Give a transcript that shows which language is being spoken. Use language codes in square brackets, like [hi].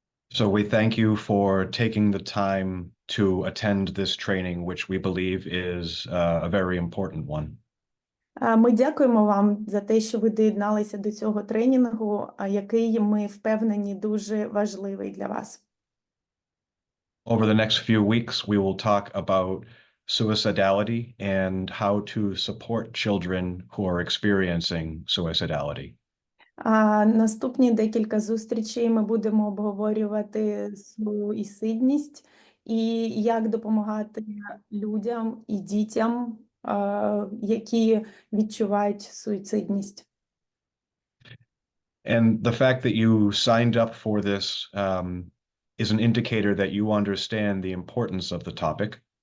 [en] So we thank you for taking the time to attend this training, which we believe is a very important one. [uk] Ми дякуємо вам за те, що ви доєдналися до цього тренінгу, який, ми впевнені, дуже важливий для вас. [en] Over the next few weeks, we will talk about suicidality and how to support children who are experiencing suicidality. [uk] Наступні декілька зустрічей ми будемо обговорювати суїцидність і як допомагати людям і дітям, які відчувають суїцидність. [en] And the fact that you signed up for this is an indicator that you understand the importance of the topic.